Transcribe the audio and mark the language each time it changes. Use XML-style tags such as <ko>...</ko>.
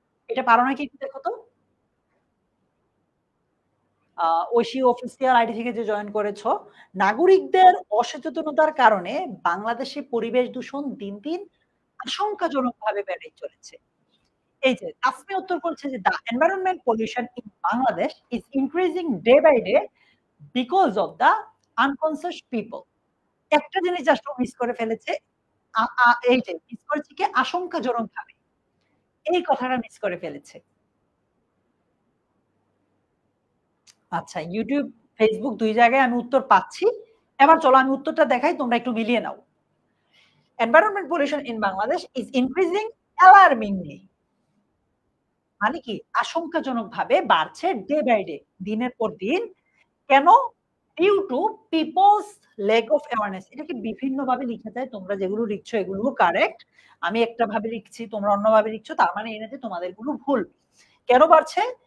<bn>এটা পারো নাকি একটু দেখো তো? ঐশী অফিসিয়াল আইডি থেকে যে জয়েন করেছো, নাগরিকদের অসচেতনতার কারণে বাংলাদেশে পরিবেশ দূষণ দিন, দিন আশঙ্কাজনকভাবে বেড়েই চলেছে। এই যে তাসমি উত্তর করছে যে</bn> <en>the environment pollution in Bangladesh is increasing day by day because of the unconscious people.</en> <bn>একটা জিনিস জাস্ট মিস করে ফেলেছে। এই যে মিস করেছে কি আশঙ্কাজনকভাবে। এই কথাটা মিস করে ফেলেছে। আচ্ছা YouTube, Facebook ২ জায়গায় আমি উত্তর পাচ্ছি। এবার চলো আমি উত্তরটা দেখাই, তোমরা একটু মিলিয়ে নাও।</bn> <en>Environment pollution in Bangladesh is increasing alarmingly.</en> <bn>মানে কি? আশঙ্কাজনকভাবে বাড়ছে</bn> <en>day by day,</en> <bn>দিনের পর দিন। কেন?</bn> <en>Due to people's lack of awareness.</en> <bn>এটাকে বিভিন্নভাবে লিখা যায়। তোমরা যেগুলো লিখছো এগুলো কারেক্ট। আমি একটা ভাবে লিখছি, তোমরা অন্যভাবে লিখছো। তার মানে এই না যে তোমাদেরগুলো ভুল। কেন বাড়ছে?</bn>